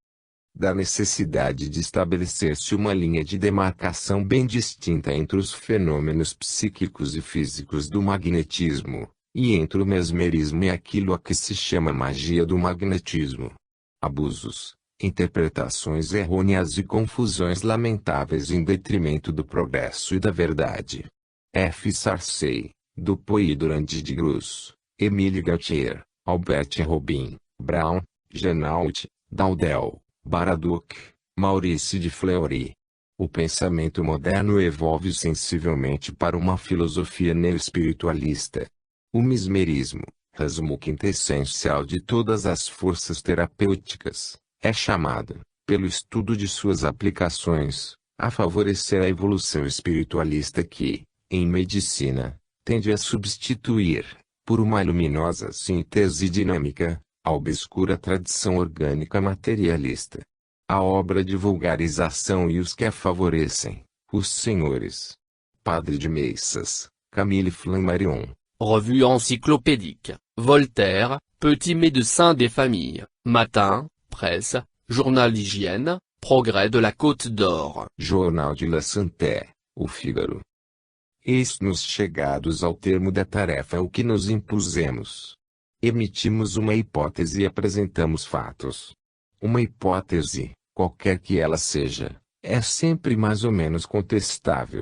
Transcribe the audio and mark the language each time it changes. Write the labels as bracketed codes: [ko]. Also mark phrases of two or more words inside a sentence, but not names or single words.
[pt] Da necessidade de estabelecer-se uma linha de demarcação bem distinta entre os fenômenos psíquicos e físicos do magnetismo, e entre o mesmerismo e aquilo a que se chama magia do magnetismo. Abusos, interpretações errôneas e confusões lamentáveis em detrimento do progresso e da verdade. F. Sarcey, Dupuy e Durand de Gross, Emile Gautier, Albert Robin, Brown, Genault, Daudel, Baraduc, Maurice de Fleury. O pensamento moderno evolve sensivelmente para uma filosofia neo-espiritualista. O mesmerismo, resumo quintessencial de todas as forças terapêuticas, é chamado, pelo estudo de suas aplicações, a favorecer a evolução espiritualista que, em medicina, tende a substituir, por uma luminosa síntese dinâmica, a obscura tradição orgânica materialista. A obra de vulgarização e os que a favorecem, os senhores. Padre de Messas, Camille Flammarion. Revue encyclopédique, Voltaire, Petit médecin des familles, Matin, Presse, Journal d'hygiène, Progrès de la Côte d'Or. Jornal de La Santé, O Figaro. Eis-nos chegados ao termo da tarefa o que nos impusemos. Emitimos uma hipótese e apresentamos fatos. Uma hipótese, qualquer que ela seja, é sempre mais ou menos contestável.